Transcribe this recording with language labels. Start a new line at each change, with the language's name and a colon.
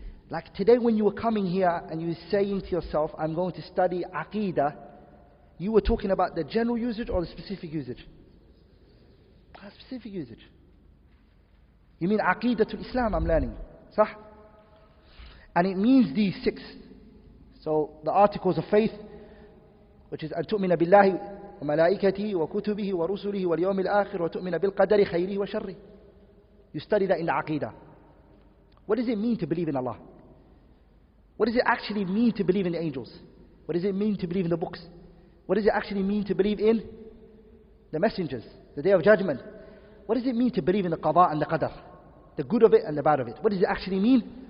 English: Like today when you were coming here and you were saying to yourself, I'm going to study Aqeedah, you were talking about the general usage or the specific usage? Specific usage. You mean Aqeedatul Islam I'm learning. Sah? And it means these six. So the articles of faith, which is
Arabic: أن تؤمن بالله وملائكته وكتبه ورسله واليوم الآخر وتؤمن بالقدر خيره وشره.
English: You study that in the Aqeedah. What does it mean to believe in Allah? What does it actually mean to believe in the angels? What does it mean to believe in the books? What does it actually mean to believe in the messengers, the day of judgment? What does it mean to believe in the qada and the qadar? The good of it and the bad of it. What does it actually mean?